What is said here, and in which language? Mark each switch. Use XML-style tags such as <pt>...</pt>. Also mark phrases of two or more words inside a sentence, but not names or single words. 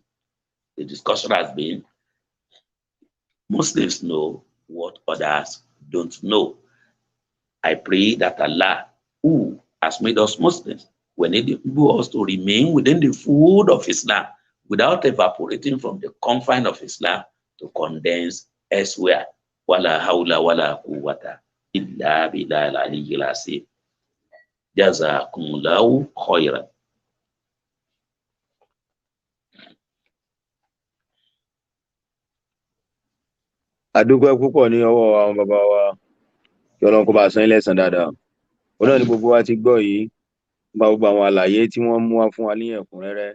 <en>The discussion has been, Muslims know what others don't know. I pray that Allah, who has made us Muslims, will enable us to remain within the fold of Islam without evaporating from the confine of Islam to condense elsewhere.</en> <ar>ولا حول ولا قوة إلا بالله العلي العظيم. جزاكم الله خيرا.</ar> <yo>Adúpẹ́ púpọ̀ ní ọwọ́ àwọn bàbá wa, kí Ọlọ́run kó bá san yín lẹ́san dáadáa. Òun náà ni gbogbo wa ti gbọ́ yìí, gba gbogbo àwọn àlàyé tí wọ́n mú wá fún wa ní ẹ̀kúnrẹ́rẹ́.</yo>